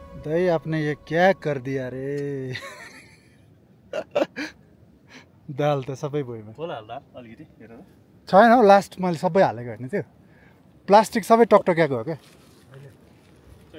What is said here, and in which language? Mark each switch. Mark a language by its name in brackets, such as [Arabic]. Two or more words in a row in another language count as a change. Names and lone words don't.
[Hindi] भाई आपने ये क्या कर दिया रे [Nepali] दाल त सबै भुइँमा होला हाल्दा अलिकति हेरेर छैन हौ लास्ट मैले सबै हालेको होइन त्यो प्लास्टिक सबै टकटक्याएको हो क्या छैन